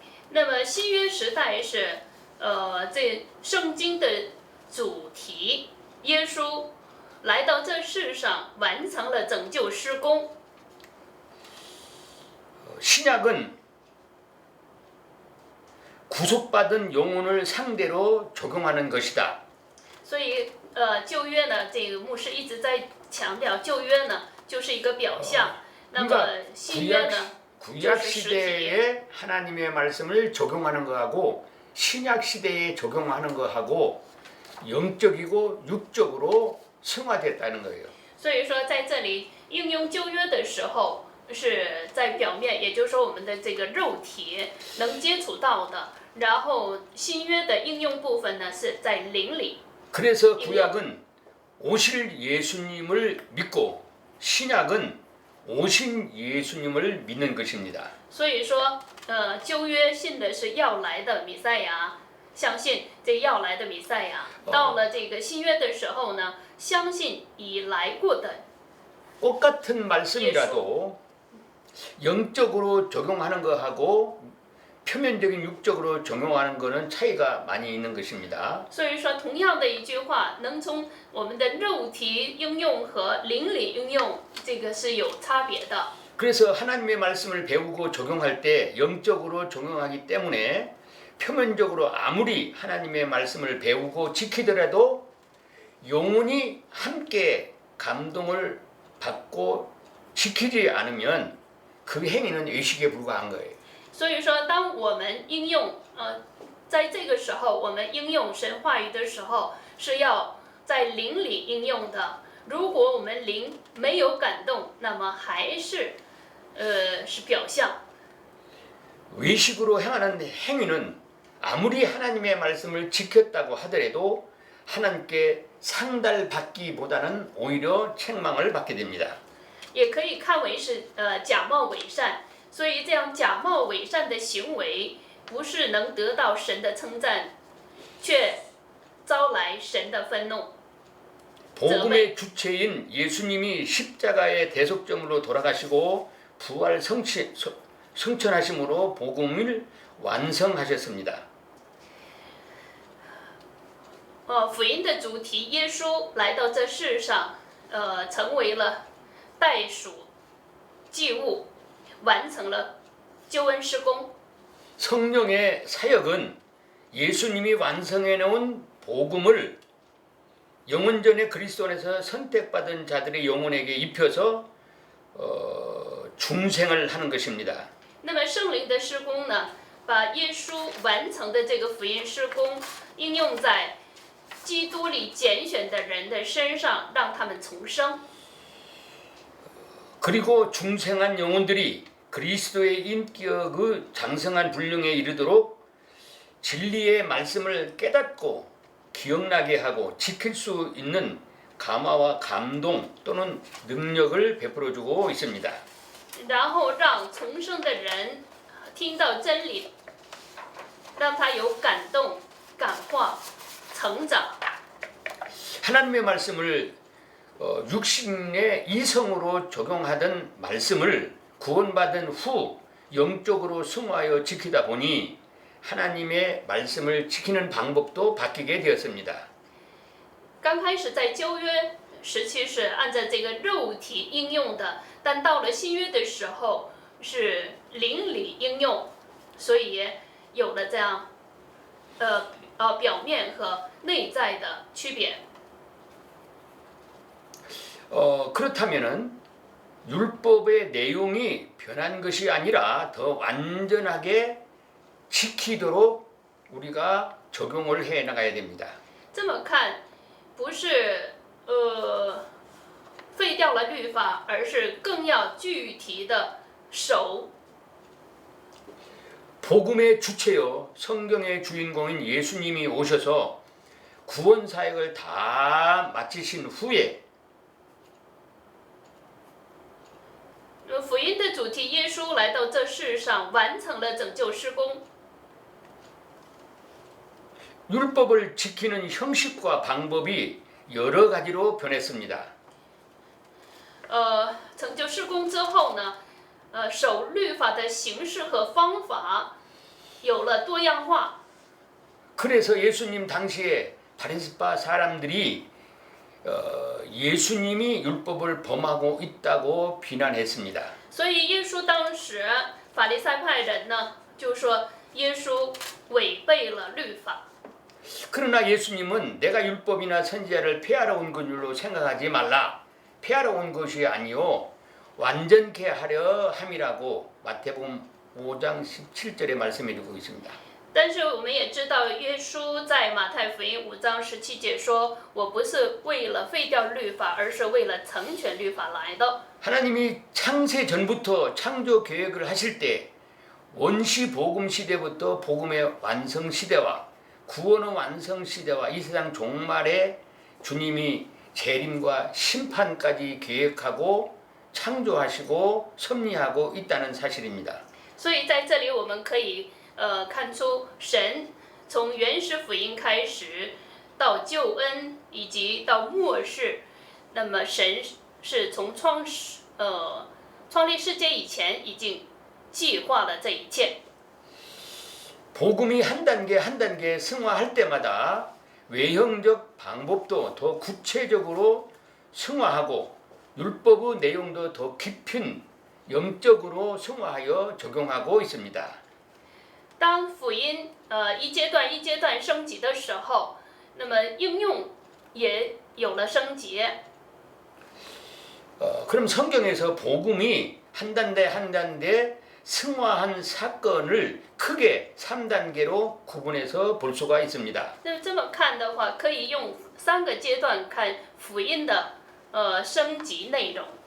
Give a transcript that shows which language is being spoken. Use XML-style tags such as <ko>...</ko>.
<zh>那么新约时代是这圣经的主题，耶稣来到这世上完成了拯救施工。</zh> <ko>신약은 구속받은 영혼을 상대로 적용하는 것이다.</ko> <zh>所以旧约呢，这个牧师一直在强调，旧约呢就是一个表象，那么新约呢</zh> <ko>구약 시대에 하나님의 말씀을 적용하는 거하고 신약 시대에 적용하는 거하고 영적이고 육적으로 승화됐다는 거예요.</ko> <zh>所以说在这里应用旧约的时候是在表面，也就是说我们的这个肉体能接触到的，然后新约的应用部分呢是在灵里。</zh> <ko>그래서 구약은 오실 예수님을 믿고 신약은 오신 예수님을 믿는 것입니다.</ko> <zh>所以说，旧约信的是要来的弥赛亚，相信这要来的弥赛亚。到了这个新约的时候呢，相信已来过的。</zh> <ko>똑같은 말씀이라도 영적으로 적용하는 거하고 표면적인 육적으로 적용하는 거는 차이가 많이 있는 것입니다.</ko> <zh>所以说，同样的一句话，能从我们的肉体应用和灵里应用，这个是有差别的。</zh> <ko>그래서 하나님의 말씀을 배우고 적용할 때 영적으로 적용하기 때문에 표면적으로 아무리 하나님의 말씀을 배우고 지키더라도 영혼이 함께 감동을 받고 지키지 않으면 그 행위는 의식에 불과한 거예요.</ko> <zh>所以说，当我们应用在这个时候，我们应用神话语的时候，是要在灵里应用的。如果我们灵没有感动，那么还是是表象。</zh> <ko>외식으로 행하는 행위는 아무리 하나님의 말씀을 지켰다고 하더라도 하나님께 상달받기보다는 오히려 책망을 받게 됩니다.</ko> <zh>也可以看为是假冒伪善。所以这样假冒伪善的行为，不是能得到神的称赞，却招来神的愤怒。</zh> <ko>복음의 주체인 예수님이 십자가의 대속점으로 돌아가시고 부활 성천하심으로 복음을 완성하셨습니다.</ko> <zh>福音的主题，耶稣来到这世上，成为了代赎祭物，完成了救恩施工。</zh> <ko>성령의 사역은 예수님이 완성해 놓은 복음을 영원전에 그리스도 안에서 선택받은 자들의 영혼에게 입혀서 중생을 하는 것입니다.</ko> <zh>那么圣灵的施工呢，把耶稣完成的这个福音施工应用在基督里拣选的人的身上，让他们重生。</zh> <ko>그리고 중생한 영혼들이 그리스도의 인격의 장성한 분량에 이르도록 진리의 말씀을 깨닫고 기억나게 하고 지킬 수 있는 감화와 감동 또는 능력을 베풀어주고 있습니다.</ko> <zh>然后让重生的人听到真理，让他有感动、感化、成长。</zh> <ko>하나님의 말씀을 육신의 이성으로 적용하던 말씀을 구원받은 후 영적으로 승화하여 지키다 보니 하나님의 말씀을 지키는 방법도 바뀌게 되었습니다.</ko> <zh>刚开始在旧约时期是按照这个肉体应用的，但到了新约的时候是灵里应用，所以有了这样表面和内在的区别。</zh> <ko>그렇다면은 율법의 내용이 변한 것이 아니라 더 완전하게 지키도록 우리가 적용을 해 나가야 됩니다.</ko> <zh>这么看，不是废掉了律法，而是更要具体的守。</zh> <ko>복음의 주체요 성경의 주인공인 예수님이 오셔서 구원 사역을 다 마치신 후에</ko> <zh>福音的主题，耶稣来到这世上，完成了拯救施工。</zh> <ko>율법을 지키는 형식과 방법이 여러 가지로 변했습니다.</ko> <zh>成就施工之后呢，守律法的形式和方法有了多样化。</zh> <ko>그래서 예수님 당시에 바리새파 사람들이 예수님이 율법을 범하고 있다고 비난했습니다.</ko> <zh>所以耶稣当时法利赛派人呢，就说耶稣违背了律法。</zh> <ko>그러나 예수님은 내가 율법이나 선지자를 폐하러 온 것으로 생각하지 말라. 폐하러 온 것이 아니요 완전케 하려 함이라고 마태복음 5장 17절에 말씀해 주고 있습니다.</ko> <zh>但是我们也知道，耶稣在马太福音5章17节说：“我不是为了废掉律法，而是为了成全律法来的。”</zh> <ko>하나님이 창세 전부터 창조 계획을 하실 때 원시 복음 시대부터 복음의 완성 시대와 구원의 완성 시대와 이 세상 종말에 주님이 재림과 심판까지 계획하고 창조하시고 섭리하고 있다는 사실입니다.</ko> <zh>所以在这里我们可以看出神从原始福音开始到救恩以及到末世，那么神是从创立世界以前已经计划了这一切。</zh> <ko>복음이 한 단계 한 단계 승화할 때마다 외형적 방법도 더 구체적으로 승화하고 율법의 내용도 더 깊은 영적으로 승화하여 적용하고 있습니다.</ko> <zh>当福音一阶段一阶段升级的时候，那么应用也有了升级。</zh> <ko>그럼 성경에서 복음이 한 단계 한 단계 승화한 사건을 크게 3단계로 구분해서 볼 수가 있습니다.</ko> <zh>那么这么看的话，可以用3个阶段看福音的升级内容。</zh>